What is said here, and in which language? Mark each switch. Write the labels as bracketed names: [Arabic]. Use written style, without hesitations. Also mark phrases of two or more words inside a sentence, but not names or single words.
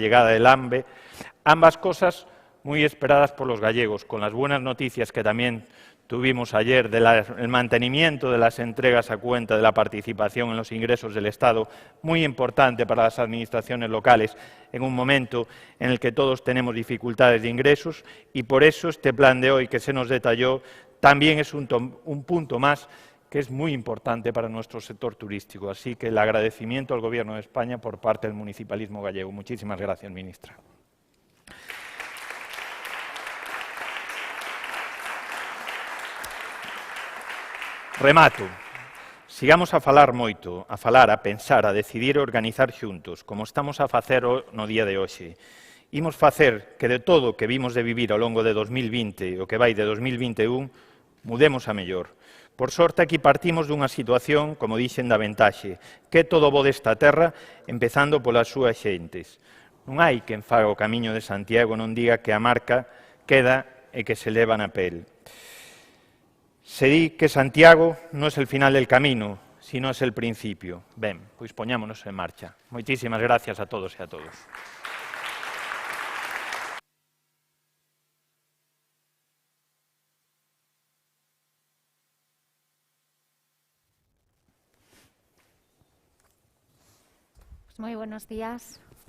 [Spanish] llegada del AMBE, ambas cosas muy esperadas por los gallegos, con las buenas noticias que también tuvimos ayer del mantenimiento de las entregas a cuenta de la participación en los ingresos del Estado, muy importante para las administraciones locales en un momento en el que todos tenemos dificultades de ingresos, y por eso este plan de hoy que se nos detalló también es un punto más que es muy importante para nuestro sector turístico. Así que el agradecimiento al Gobierno de España por parte del municipalismo gallego. Muchísimas gracias, ministra. [Galician] Remato. Sigamos a falar moito, a falar, a pensar, a decidir e organizar xuntos, como estamos a facer no día de hoxe. Imos facer que de todo o que vimos de vivir ao longo de 2020 o que vai de 2021, mudemos a mellor. Por sorte, aquí partimos dunha situación, como dixen, da ventaxe, que é todo bo desta terra, empezando polas súas xentes. Non hai quen faga o camiño de Santiago non diga que a marca queda e que se leva na pel. Se di que Santiago non é [Spanish] el final del camino, sino é el principio. [Galician] Ben, pois poñámonos en marcha. Moitísimas gracias a todos e a todos. [Spanish] Muy buenos días.